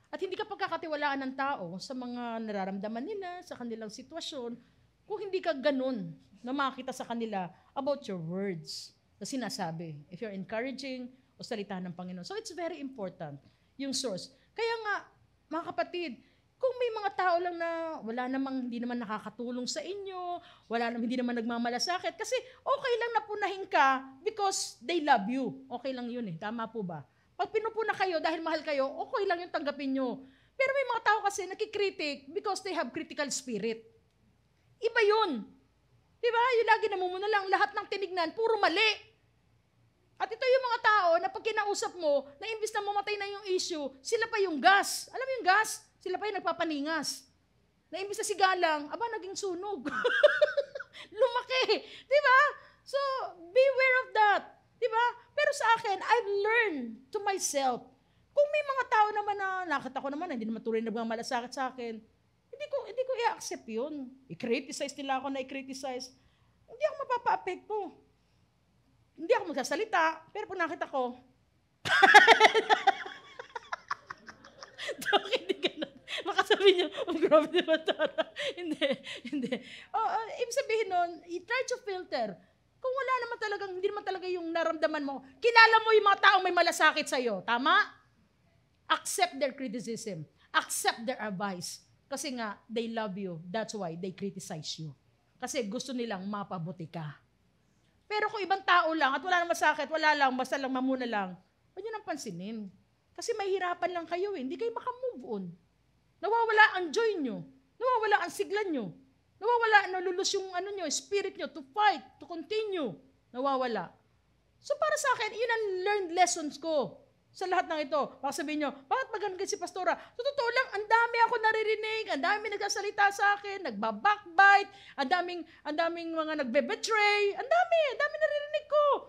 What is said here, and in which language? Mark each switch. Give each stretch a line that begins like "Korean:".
Filipino: At hindi ka pagkakatiwalaan ng tao sa mga nararamdaman nila, sa kanilang sitwasyon, kung hindi ka ganun na makita sa kanila
English: about your words
Filipino: na sinasabi.
English: If you're encouraging
Filipino: o salita ng Panginoon.
English: So it's very important,
Filipino: yung source. Kaya nga, mga kapatid, kung may mga tao lang na hindi naman nakakatulong sa inyo, hindi naman nagmamalasakit, kasi okay lang na punahin ka
English: because they love you.
Filipino: Okay lang yun eh. Tama po ba? Pag pinupuna kayo dahil mahal kayo, okay lang yung tanggapin nyo. Pero may mga tao kasi nakikritik
English: because they have critical spirit.
Filipino: Iba yun. Diba? Yung lagi namumuna lang, lahat ng tinignan, puro mali. At ito yung mga tao na pag kinausap mo, na imbis na mamatay na yung issue, sila pa yung gas. Alam mo yung gas? Sila pa yung nagpapaningas. Na imbis na sigalang, naging sunog. Lumaki. Diba?
English: So, beware of that.
Filipino: Diba? Pero sa akin,
English: I've learned to myself.
Filipino: Kung may mga tao naman na nakita ko naman, hindi naman tuloy nagmamalasakit sa akin, hindi ko i-accept yun. I-criticize nila ako na i-criticize. Hindi ako mapapa-apekto. Hindi ako magsasalita, pero pag nakita ko, hindi ganun. Baka sabihin niyo, grabe naman Tara. Hindi. Ibig sabihin nun, try to filter. Kung wala naman talagang, hindi naman talaga yung naramdaman mo, kilala mo yung mga taong may malasakit sa'yo. Tama?
English: Accept their criticism. Accept their advice.
Filipino: Kasi nga,
English: they love you. That's why they criticize you.
Filipino: Kasi gusto nilang mapabuti ka. Pero kung ibang tao lang at wala namang masakit, wala lang, basta lang mamuna lang, huwag nyo nang pansinin. Kasi mahirapan lang kayo eh. Hindi kayo makamove on. Nawawala ang joy nyo. Nawawala ang sigla nyo. Nawawala, nalulus yung spirit nyo
English: to fight, to continue.
Filipino: Nawawala. So para sa akin, yun ang learned lessons ko. Sa lahat ng ito, baka sabihin nyo, bakit maganon si Pastora? So, totoo lang, ang dami ako naririnig, ang dami nagsasalita sa akin, nagbabackbite, ang daming mga nagbe-betray, ang dami naririnig ko.